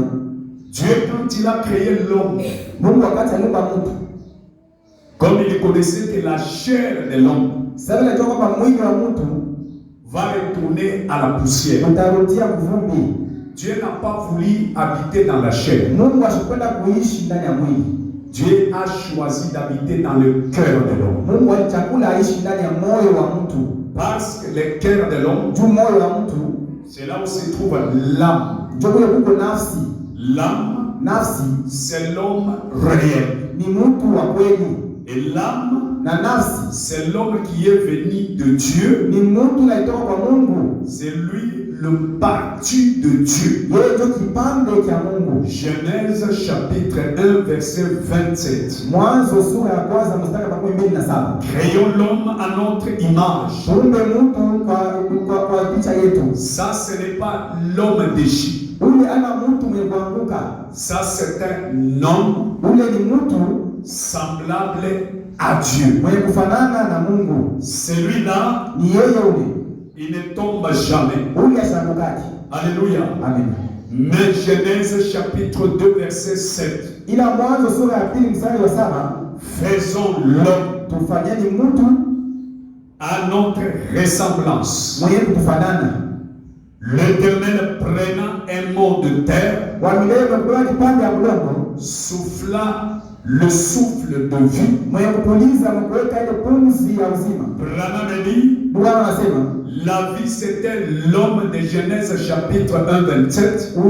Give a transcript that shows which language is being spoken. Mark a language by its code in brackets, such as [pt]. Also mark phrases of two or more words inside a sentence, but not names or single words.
[fr] Dieu quand il a créé l'homme, [sw] Mungu wakati aliumba mtu, [fr] comme il connaissait que la chair de l'homme [sw] sasa anajua kwamba mwili wa mtu [fr] va retourner à la poussière. [sw] utarudia kuvumbi. [fr] Dieu n'a pas voulu habiter dans la chair. [sw] Mungu ashikwenda kuishi ndani ya mwili. [fr] Dieu a choisi d'habiter dans le cœur de l'homme. [sw] Mungu alichagua aishi ndani ya moyo wa mtu. [fr] Parce que le cœur de l'homme, [sw] juu moyo wa mtu, [fr] c'est là où se trouve l'âme. [sw] ndio kule kuko nafsi. [fr] L'âme, [sw] nafsi [fr] c'est l'homme réel. [sw] Ni mtu wa kweli. [fr] Et l'âme, [sw] na nafsi, [fr] c'est l'homme qui est venu de Dieu. [sw] Ni mtu anayetoka kwa Mungu. [fr] C'est lui le parti de Dieu. [sw] Yeye ndio kipande cha Mungu. [fr] Genèse chapitre 1 verset 27. [sw] Mwanzo sura ya kwanza mstari wa 27. [fr] Créons l'homme à notre image. [sw] Tuumbe mtu kwa picha yetu. [fr] Ça ce n'est pas l'homme déchu. [sw] Ule ana mtu mwenye kuanguka. [fr] Ça c'est un homme. [sw] Ule ni mtu [fr] semblable à Dieu. [sw] Mwenye kufanana na Mungu. [fr] Celui-là, [sw] ni yeye ule. [fr] Il ne tombe jamais. [sw] Ule ashamukaki. [fr] Alléluia. Amen. Mais Genèse chapitre 2 verset 7. [sw] Ila Mwanzo sura ya 2 mstari wa 7. [fr] Faisons l'homme. [sw] Tufanyeni mtu [fr] à notre ressemblance. [sw] Mwenye kufanana. [fr] L'Éternel prenant un mot de terre, souffla le souffle de vie. Branham dit, la vie c'était l'homme de Genèse chapitre 1 27.